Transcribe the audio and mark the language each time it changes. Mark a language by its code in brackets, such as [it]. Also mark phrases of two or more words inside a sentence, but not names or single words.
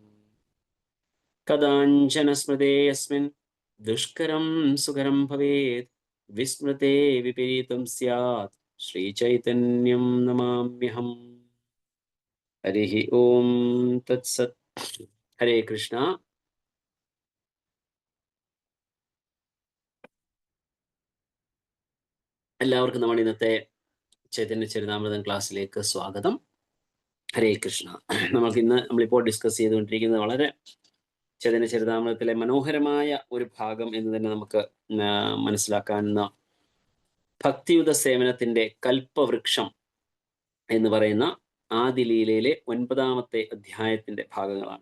[sa] कदाञ्चन स्मृते यस्मिन् दुष्करं सुकरं भवेत्, विस्मृते विपरीतं स्यात् श्रीचैतन्यं नमाम्यहम्. हरिः ओं तत्सत्. हरे कृष्ण. [ml] എല്ലാവർക്കും നമ്മുടെ ഇന്നത്തെ ചൈതന്യ ചരിതാമൃതം ക്ലാസ്സിലേക്ക് സ്വാഗതം. [sa] ഹരേ കൃഷ്ണ. [ml] നമ്മളിപ്പോൾ ഡിസ്കസ് ചെയ്തുകൊണ്ടിരിക്കുന്നത് വളരെ ചൈതന്യ ചരിതാമൃതത്തിലെ മനോഹരമായ ഒരു ഭാഗം എന്ന് തന്നെ നമുക്ക് മനസ്സിലാക്കാവുന്ന ഭക്തിയുത സേവനത്തിന്റെ കൽപ്പവൃക്ഷം എന്ന് പറയുന്ന ആദിലീലയിലെ 9ാമത്തെ അധ്യായത്തിന്റെ ഭാഗങ്ങളാണ്.